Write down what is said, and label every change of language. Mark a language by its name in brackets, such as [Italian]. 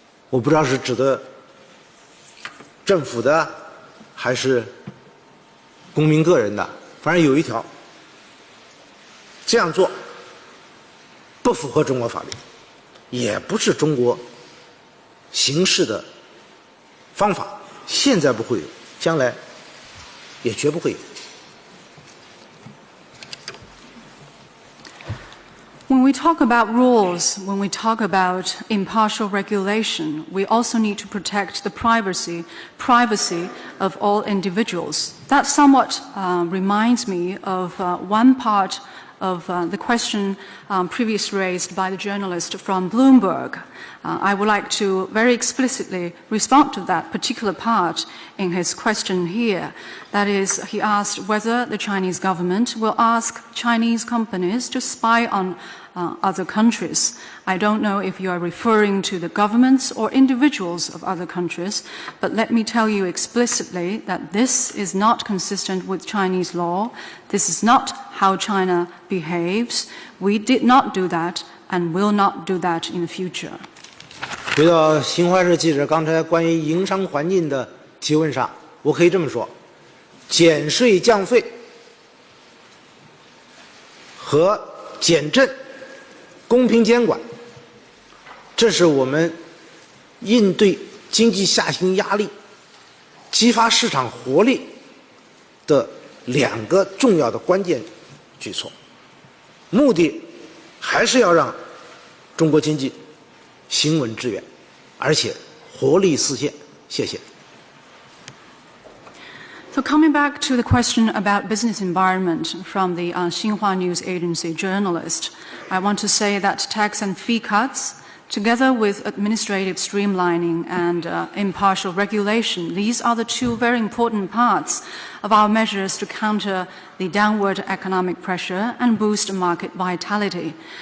[Chinese] 我不知道是指的政府的还是公民个人的，反正有一条，这样做不符合中国法律，也不是中国行事的方法，现在不会有，将来也绝不会有。 [English] When we talk about rules, when we talk about impartial regulation, we also need to protect the privacy of all individuals. That somewhat reminds me of one part of the question previously raised by the journalist from Bloomberg. I would like to very explicitly respond to that particular part in his question here. That is, he asked whether the Chinese government will ask Chinese companies to spy on other countries. I don't know if you are referring to the governments or individuals of other countries, but let me tell you explicitly that this is not consistent with Chinese law. This is not how China behaves. We did not do that and will not do that in the future. [Chinese] 回到新华社记者刚才关于营商环境的提问上，我可以这么说：减税降费和减政、公平监管，这是我们应对经济下行压力、激发市场活力的2个重要的关键举措，目的还是要让中国经济行稳致远，而且活力四现。谢谢。 [English] So coming back to the question about business environment from the Xinhua News Agency journalist, I want to say that tax and fee cuts, together with administrative streamlining and impartial regulation, these are the 2 very important parts of our measures to counter the downward economic pressure and boost market vitality.